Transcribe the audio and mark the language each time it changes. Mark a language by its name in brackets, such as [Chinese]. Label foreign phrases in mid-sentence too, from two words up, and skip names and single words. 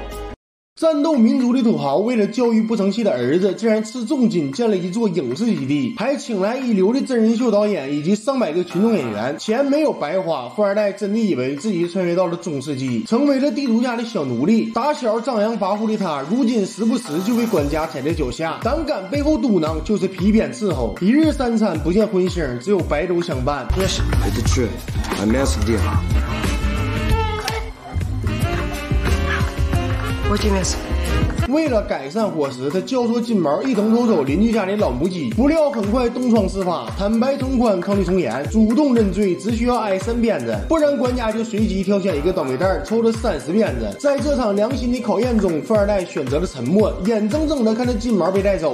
[Chinese] 战斗民族的土豪为了教育不成器的儿子，竟然斥重金建了一座影视基地，还请来一流的真人秀导演以及上百个群众演员，钱没有白花。富二代真的以为自己穿越到了中世纪，成为了地主家的小奴隶。打小张扬跋扈的他，如今时不时就被管家踩在脚下，胆敢背后嘟囔就是皮鞭伺候。一日三餐不见荤腥，只有白粥相伴。 [Russian] Это что? А мясо где? Вот и мясо. [Chinese] 为了改善伙食，他教唆金毛一同偷走邻居家里老母鸡，不料很快东窗事发，坦白从宽，抗拒从严，主动认罪，只需要挨3鞭子，不然管家就随机挑选一个倒霉蛋抽了30鞭子。在这场良心的考验中，富二代选择了沉默，眼睁睁地看着金毛被带走。